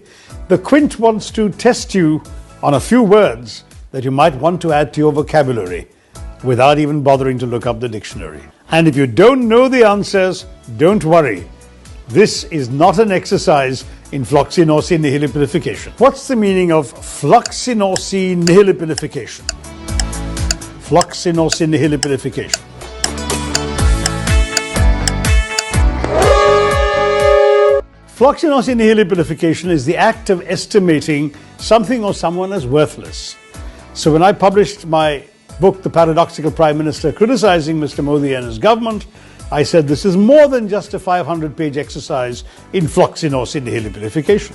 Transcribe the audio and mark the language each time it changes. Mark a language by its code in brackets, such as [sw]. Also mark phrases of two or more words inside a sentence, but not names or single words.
[en] The Quint wants to test you on a few words that you might want to add to your vocabulary without even bothering to look up the dictionary. And if you don't know the answers, don't worry. This is not an exercise in floccinauci nihilipilification. What's the meaning of floccinauci nihilipilification? Floccinauci nihilipilification. Floccinauci nihilipilification is the act of estimating something or someone as worthless. So when I published my book, The Paradoxical Prime Minister, criticizing Mr. Modi and his government, I said this is more than just a 500-page exercise in floxinose inhaler purification.